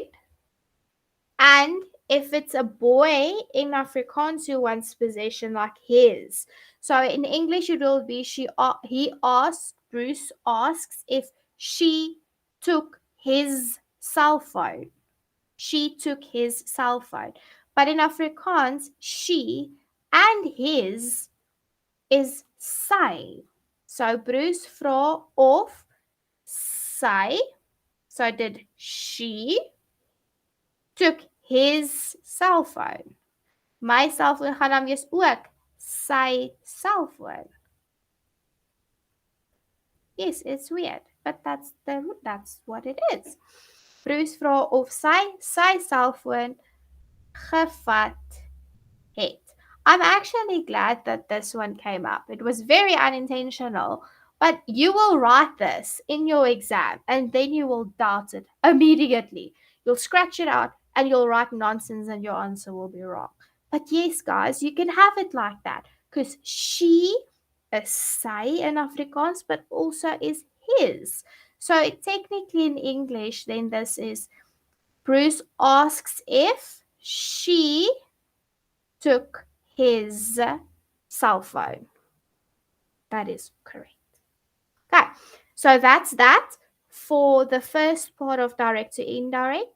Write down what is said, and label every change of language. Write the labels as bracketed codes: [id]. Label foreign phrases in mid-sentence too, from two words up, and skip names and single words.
[en] And if it's a boy in Afrikaans who wants possession like his. So in English it will be he asks, Bruce asks if she took his cell phone. She took his cell phone. But in Afrikaans, she and his is sy. [af] So Bruce vra of sy. [en] So did she took his cell phone. [af] My selfoon gaan dan wees ook sy selfoon. [en] Yes, it's weird, but that's what it is. [af] Bruce vra of sy selfoon gevat het. [en] I'm actually glad that this one came up. It was very unintentional, but you will write this in your exam and then you will doubt it immediately. You'll scratch it out and you'll write nonsense and your answer will be wrong. But yes, guys, you can have it like that because she is sy in Afrikaans, but also is his. So technically in English, then this is Bruce asks if she took his cell phone. That is correct. Okay, so that's that for the first part of direct to indirect.